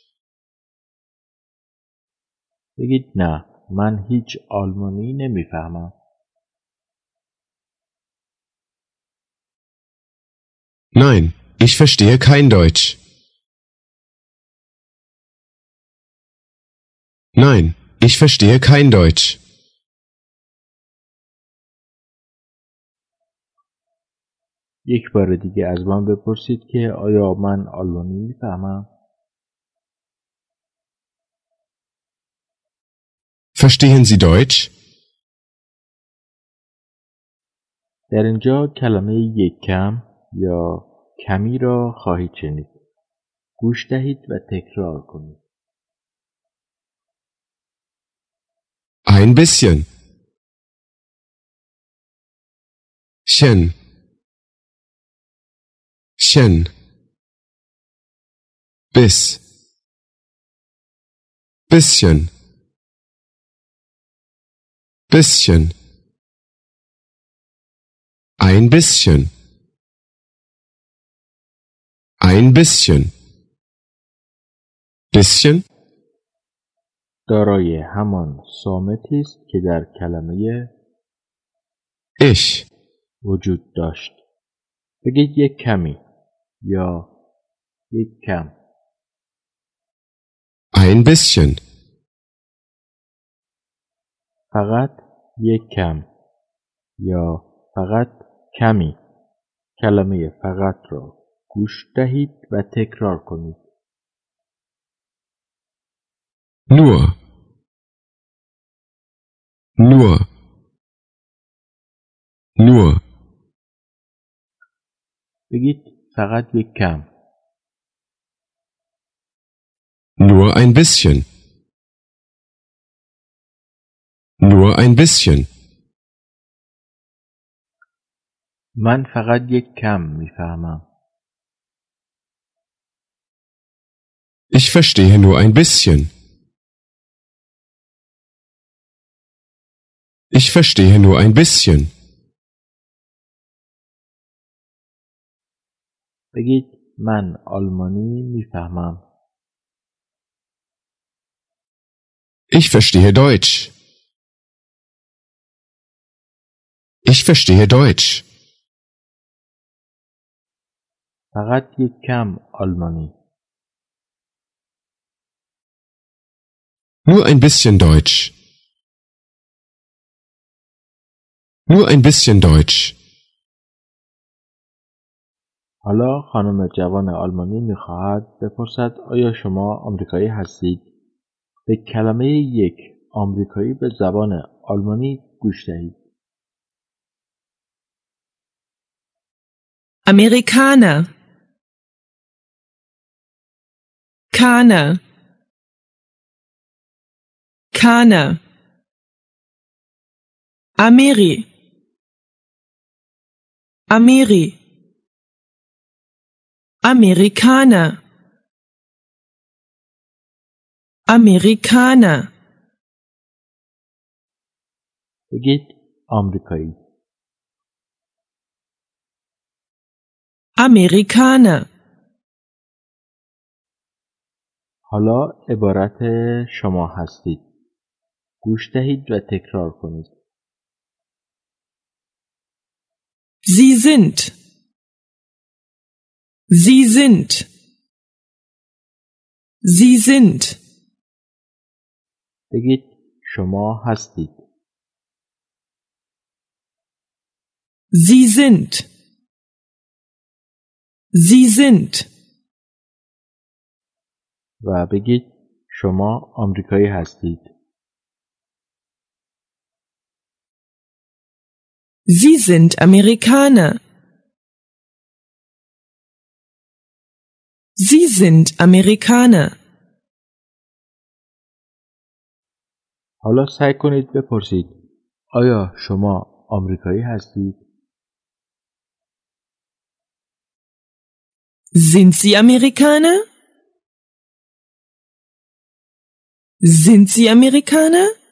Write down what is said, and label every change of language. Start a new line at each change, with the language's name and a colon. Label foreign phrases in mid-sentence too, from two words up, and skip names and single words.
Persian: بگید نه من هیچ آلمانی نمیفهمم.
German: Nein, ich verstehe kein Deutsch. Nein, ich verstehe kein Deutsch.
Persian: یک بار دیگه از من بپرسید که آیا من آلمانی میفهمم؟
German: Verstehen Sie Deutsch?
Persian: در اینجا کلمه یک کم یا کمی را خواهید شنید. گوش دهید و تکرار کنید.
German: Ein bisschen. Chen. Chen. Bis. Bisschen. Bisschen. Ein bisschen. Ein bisschen. Bisschen
Persian: دارای همان صامتی است که در کلمه ich. وجود داشت. بگید یک کمی یا یک کم.
German: Ein bisschen.
Persian: فقط یک کم یا فقط کمی. کلمه فقط را گوش دهید و تکرار کنید.
German: Nur. Nur. Nur.
Persian: بگید فقط یک کم.
German: Nur ein bisschen. Nur ein bisschen.
Persian: من فقط یک کم میفهمم.
German: Ich verstehe nur ein bisschen. Ich verstehe nur ein bisschen.
Persian: بگید من آلمانی میفهمم.
German: Ich verstehe Deutsch. Ich verstehe Deutsch.
Persian: فقط یک کم آلمانی.
German: Nur ein bisschen Deutsch. Nur ein bisschen Deutsch.
Persian: حالا خانم جوان آلمانی میخواهد بپرسد آیا شما آمریکایی هستید؟ به کلمه یک آمریکایی به زبان آلمانی گوش دهید.
German: Amerikaner. Kana. Kana. Ameri. Ameri. Amerikaner. Amerikaner.
Persian: بگید آمریکایی. Amerikaner. حالا عبارت شما هستید. گوش دهید و تکرار کنید.
German: Sie sind. Sie sind. Sie sind.
Persian: بگید شما هستید.
German: Sie sind. Sie sind.
Persian: و بگید شما آمریکایی هستید.
German: Sie sind Amerikaner. Sie sind Amerikaner.
Persian: حالا سعی کنید بپرسید آیا شما آمریکایی هستید؟
German: Sind Sie Amerikaner? Sind Sie Amerikaner?